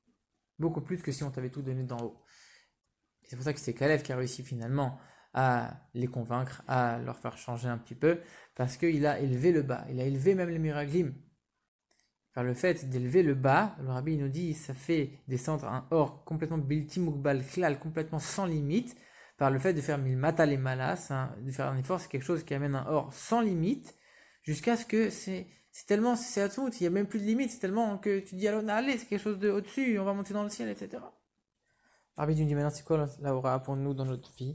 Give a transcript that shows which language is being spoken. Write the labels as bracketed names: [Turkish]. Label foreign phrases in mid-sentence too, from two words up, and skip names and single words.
[French] Beaucoup plus que si on t'avait tout donné d'en haut. C'est pour ça que c'est Kalev qui a réussi finalement à les convaincre, à leur faire changer un petit peu, parce qu'il a élevé le bas, il a élevé même les miraglim. Par le fait d'élever le bas, le rabbi nous dit, ça fait descendre un or complètement [Hebrew] בלתי מוגבל כלל, [French] complètement sans limite, par le fait de faire milmata les malas, hein, de faire un effort, c'est quelque chose qui amène un or sans limite, jusqu'à ce que c'est tellement, c'est à tout, il n'y a même plus de limite, c'est tellement que tu dis, allez, c'est quelque chose de au-dessus, on va monter dans le ciel, etc. Rabbi nous dit maintenant, c'est quoi la aura pour nous dans notre vie?